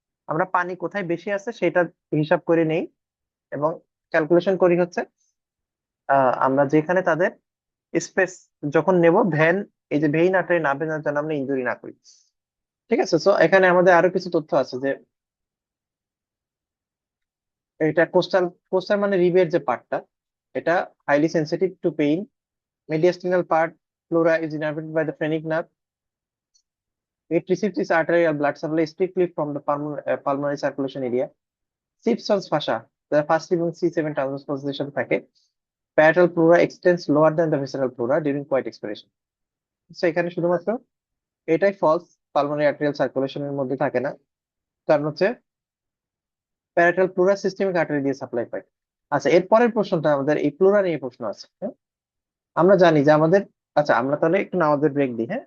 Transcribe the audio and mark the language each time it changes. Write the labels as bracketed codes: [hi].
[bn] আমরা পানি কোথায় বেশি আছে সেটা হিসাব করে নেই, এবং ক্যালকুলেশন করি হচ্ছে আমরা যেখানে তাদের স্পেস যখন নেব ভ্যান, এই যে ভেইন আর্টারি না ভেঙে যেন আমরা ইনজুরি না করি। ঠিক আছে, সো এখানে আমাদের আরো কিছু তথ্য আছে যে এটা কোস্টাল, কোস্টাল মানে রিবের যে পার্টটা, এটা highly sensitive two pain. [en] Mediastinal part pleura is innervated by the phrenic nerve. It receives its arterial blood supply strictly from the pulmonary circulation area. Simpson's fascia, the first এবং C7 transverse position থাকে। Parietal pleura extends lower than the visceral pleura during quiet expiration. [bn] So এখানে শুধুমাত্র এটাই false, pulmonary arterial সার্কুলেশনের মধ্যে থাকে না। কারণ হচ্ছে প্যারাটাল প্লুরা সিস্টেমিক আর্টারি দিয়ে সাপ্লাই পায়। আচ্ছা, এর পরের প্রশ্নটা আমাদের এই প্লুরা নিয়ে প্রশ্ন আছে, হ্যাঁ? আমরা জানি যে আমাদের, আচ্ছা আমরা তাহলে একটু নামাজের ব্রেক দিই, হ্যাঁ?